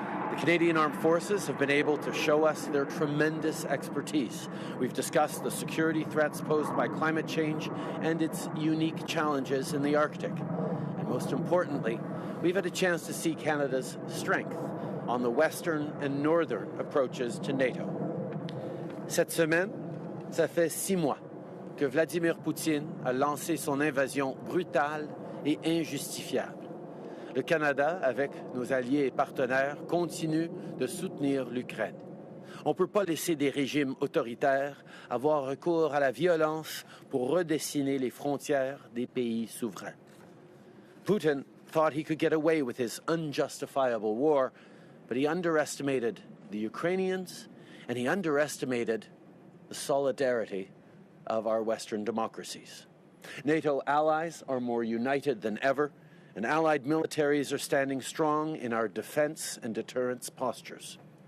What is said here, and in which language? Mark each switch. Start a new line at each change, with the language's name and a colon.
English: The Canadian Armed Forces have been able to show us their tremendous expertise. We've discussed the security threats posed by climate change and its unique challenges in the Arctic. And most importantly, we've had a chance to see Canada's strength on the western and northern approaches to NATO.
French: Cette semaine, ça fait 6 mois que Vladimir Poutine a lancé son invasion brutale et injustifiable. Le Canada, avec nos alliés et partenaires, continue de soutenir l'Ukraine. On ne peut pas laisser des régimes autoritaires avoir recours à la violence pour redessiner les frontières des pays souverains.
English: Putin thought he could get away with his unjustifiable war, but he underestimated the Ukrainians and he underestimated the solidarity of our Western democracies. NATO allies are more united than ever, and allied militaries are standing strong in our defense and deterrence postures.